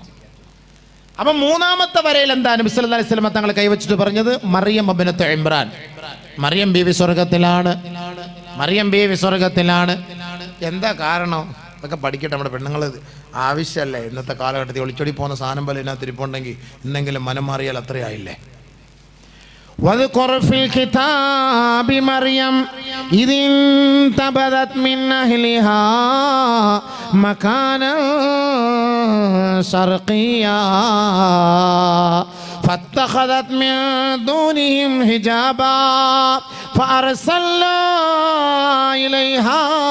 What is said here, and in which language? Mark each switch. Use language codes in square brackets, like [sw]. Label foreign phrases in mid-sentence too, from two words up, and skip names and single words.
[ml] അപ്പം 3ാമത്തെ വരയിൽ എന്താ നബി [ar] صلى الله عليه وسلم [ml] തങ്ങൾ കൈവച്ചിട്ട് പറഞ്ഞത്? മറിയം ബിനത്ത് ഇമ്രാൻ. മറിയം ബീവി സ്വർഗത്തിലാണ്. മറിയം ബീവി സ്വർഗത്തിലാണ്. എന്താ കാരണം? അതൊക്കെ പഠിക്കട്ടെ. നമ്മുടെ പെണ്ണുങ്ങൾ ആവശ്യമല്ലേ? ഇന്നത്തെ കാലഘട്ടത്തിൽ ഒളിച്ചോടി പോകുന്ന സാധനം പോലെ ഇതിനകത്ത് ഇരിപ്പുണ്ടെങ്കിൽ ഇന്നെങ്കിലും മനം മാറിയാൽ അത്രയായില്ലേ? [ar] واذكر في الكتاب مريم إذ انتبذت من أهلها مكانا شرقيا فاتخذت من دونهم حجابا فأرسلنا إليها